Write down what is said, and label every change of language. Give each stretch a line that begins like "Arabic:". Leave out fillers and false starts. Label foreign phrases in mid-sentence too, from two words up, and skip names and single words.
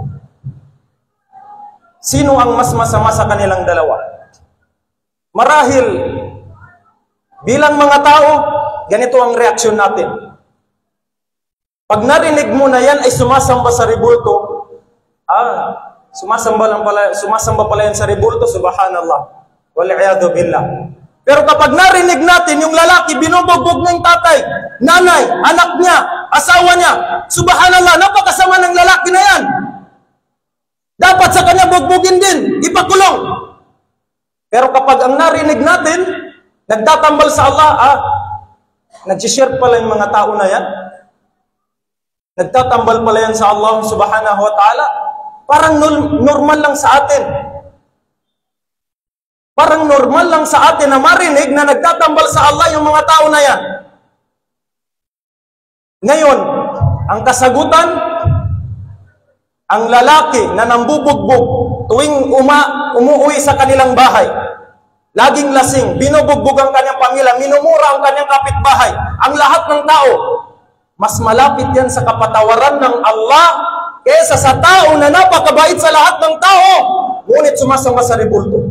Filipino: Sino ang mas masama sa kanilang dalawa? Marahil, bilang mga tao, ganito ang reaksyon natin. Pag narinig mo na yan ay sumasamba sa rebulto, sumasamba pala yan sa rebulto,
Arabic: سبحان الله، والعياذ بالله.
Filipino: Pero kapag narinig natin yung lalaki, binubugbog ng tatay, nanay, anak niya, asawa niya, subhanallah, napakasama ng lalaki na yan. Dapat sa kanya bugbugin din, ipakulong. Pero kapag ang narinig natin, nagtatambal sa Allah, nagsishare pala yung mga tao na yan, nagtatambal pala yan sa Allah
Arabic: سبحانه وتعالى,
Filipino: parang normal lang sa atin. Parang normal lang sa atin na marinig na nagtatambal sa Allah yung mga tao na yan. Ngayon, ang kasagutan, ang lalaki na nambubugbog tuwing umuwi sa kanilang bahay, laging lasing, binubugbog ang kanyang pamilya, minumura ang kanyang kapitbahay, ang lahat ng tao, mas malapit yan sa kapatawaran ng Allah kaysa sa tao na napakabait sa lahat ng tao, ngunit sumasama sa rebulto.